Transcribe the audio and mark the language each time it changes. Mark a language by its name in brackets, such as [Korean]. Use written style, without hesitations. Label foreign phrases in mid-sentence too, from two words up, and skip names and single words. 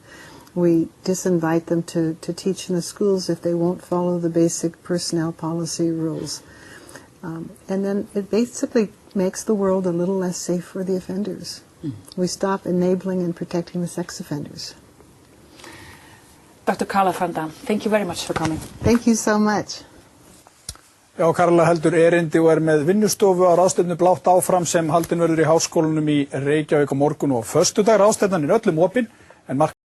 [English] We disinvite them to teach in the schools if they won't follow the basic personnel policy rules. And then it basically makes the world a little less safe for the offenders. We stop enabling and protecting the sex offenders. Dr. Carla van Dam, thank you very much for coming. Thank you so much. [Icelandic] Já, Carla heldur erindi og með vinnustofu á ráðstefnu blátt áfram sem haldin verður í háskólanum í Reykjavík á morgun og föstudag. Ráðstefnan öllum opin, en